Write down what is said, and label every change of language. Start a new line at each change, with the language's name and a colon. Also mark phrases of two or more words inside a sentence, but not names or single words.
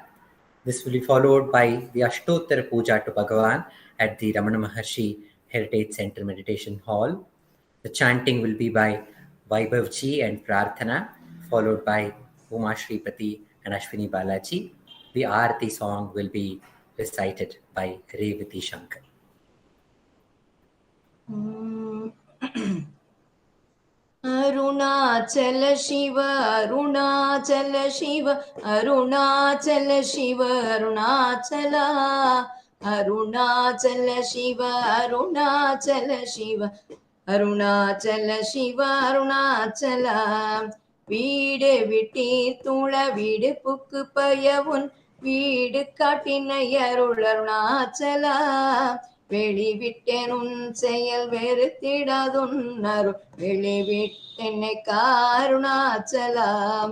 English: This will be followed by the Ashtottara puja to Bhagavan at the Ramana Maharshi Heritage Center Meditation Hall. The chanting will be by Vaibhavji and Prarthana, followed by Uma Sripathy and Ashwini Balaji. The Aarti song will be recited by Revathi Sankar. Arunachala Shiva, Arunachala Shiva, Arunachala Shiva, Arunachala, Arunachala Shiva, Arunachala Shiva, Arunachala Shiva, Arunachala.
Tamil: வீடு விட்டீர் தூள வீடு புக்கு பயவுன் வீடு காட்டினை அருள் அருணாச்சலா. வெளிவிட்டேன் உன் செயல் வெறுத்திடாதுன் அருள் வெளிவிட்டென்னை காருணாச்சலாம்.